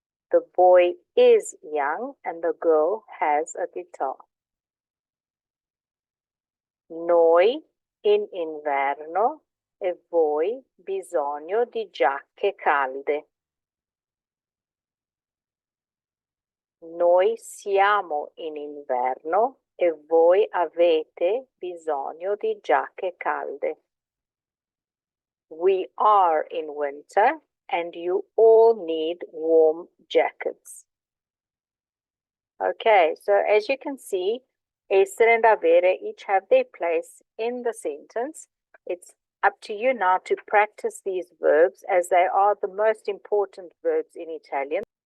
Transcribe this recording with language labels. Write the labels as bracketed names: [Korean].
[English] The boy is young and the girl has a guitar. [Italian] Noi in inverno e voi bisogno di giacche calde. Noi siamo in inverno e voi avete bisogno di giacche calde. [English] We are in winter and you all need warm jackets. Okay, so as you can see, essere and avere each have their place in the sentence. It's up to you now to practice these verbs as they are the most important verbs in Italian.